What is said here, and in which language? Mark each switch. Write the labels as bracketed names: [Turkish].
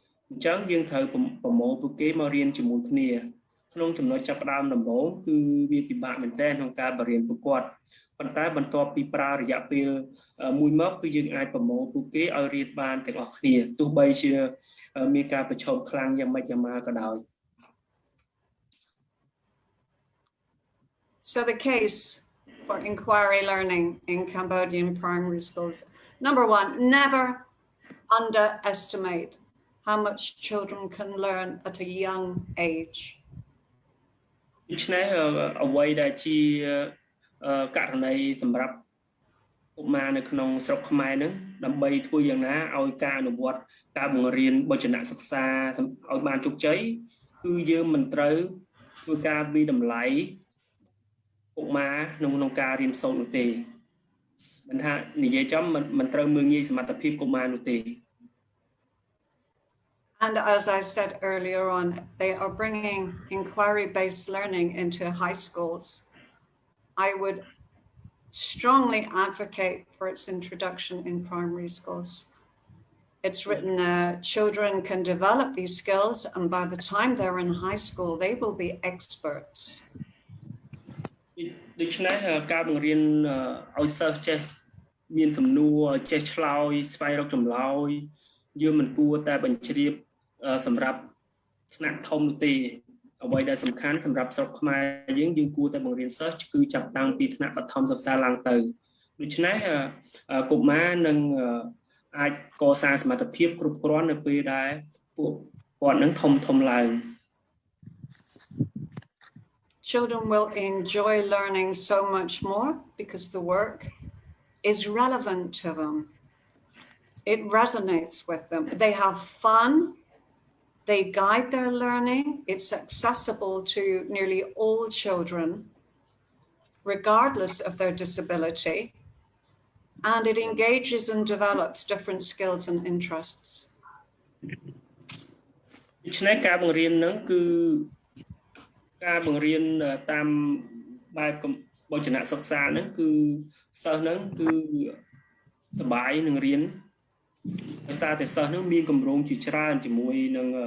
[Khmer] អញ្ចឹងយើងត្រូវប្រមូលពួកគេមករៀនជាមួយគ្នាក្នុងចំណុចចាប់ផ្ដើមដំបូងគឺវាពិបាកមែនទែនក្នុងការបរៀនពួកគាត់ប៉ុន្តែបន្ទាប់ពីប្រើរយៈពេលមួយមកគឺយើងអាចប្រមូលពួកគេឲ្យរៀនបានទាំងអស់គ្នាទោះបីជាមានការប្រឈមខ្លាំងយ៉ាងម៉េចយ៉ាងម៉ាក៏ដោយ [English] So the case for inquiry learning in Cambodian primary schools. Number one, never underestimate how much children can learn at a young age. [Khmer] ដូច្នេះអ្វីដែលជាករណីសម្រាប់កុមារនៅក្នុងស្រុកខ្មែរហ្នឹងដើម្បីធ្វើយ៉ាងណាឲ្យការអនុវត្តការបង្រៀនបច្ចនៈសិក្សាឲ្យបានជោគជ័យគឺយើងមិនត្រូវធ្វើការវិតម្លៃកុមារក្នុងការរៀនសូត្រនោះទេមិនថានិយាយចំមិនត្រូវមើលងាយសមត្ថភាពកុមារនោះទេ [English] And as I said earlier on, they are bringing inquiry-based learning into high schools. I would strongly advocate for its introduction in primary schools. It's written children can develop these skills, and by the time they're in high school, they will be experts. [Khmer] ដូច្នេះការបង្រៀនឲ្យសិស្សចេះមានសំណួរចេះឆ្លើយស្វែងរកចម្លើយយើងមិនគួរតែបញ្ជ្រាបសម្រាប់ថ្នាក់ធំនោះទេអ្វីដែលសំខាន់សម្រាប់ស្រុកខ្មែរយើងគួរតែបង្រៀនសិស្សគឺចាប់តាំងពីថ្នាក់បឋមសិក្សាឡើងទៅដូច្នេះកុមារនឹងអាចកសាងសមត្ថភាពគ្រប់គ្រាន់នៅពេលដែលពួកគាត់នឹងធំឡើង [English] Children will enjoy learning so much more because the work is relevant to them. It resonates with them. They have fun. They guide their learning. It's accessible to nearly all children, regardless of their disability. And it engages and develops different skills and interests. [Khmer] ដូច្នេះការបង្រៀនហ្នឹងគឺការបង្រៀនតាមបែបបច្ចនៈសិក្សាហ្នឹងគឺសិស្សហ្នឹងគឺសប្បាយនឹងរៀនដោយសារតែសិស្សហ្នឹងមានកម្រងជាច្រើនជាមួយនឹង